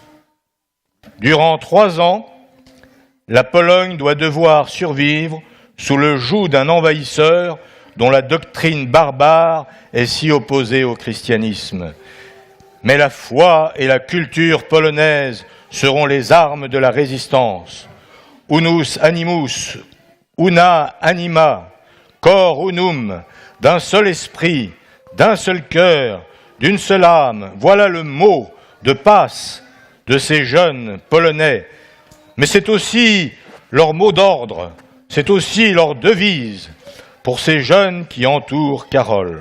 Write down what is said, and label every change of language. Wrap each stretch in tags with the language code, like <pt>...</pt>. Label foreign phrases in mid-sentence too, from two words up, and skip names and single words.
<fr>Durant 3 ans, la Pologne doit devoir survivre sous le joug d'un envahisseur dont la doctrine barbare est si opposée au christianisme. Mais la foi et la culture polonaise seront les armes de la résistance.</fr> <la>Unus animus, una anima, cor unum,</la> <fr>d'un seul esprit, d'un seul cœur, d'une seule âme, voilà le mot de passe de ces jeunes Polonais. Mais c'est aussi leur mot d'ordre, c'est aussi leur devise pour ces jeunes qui entourent Karol.</fr>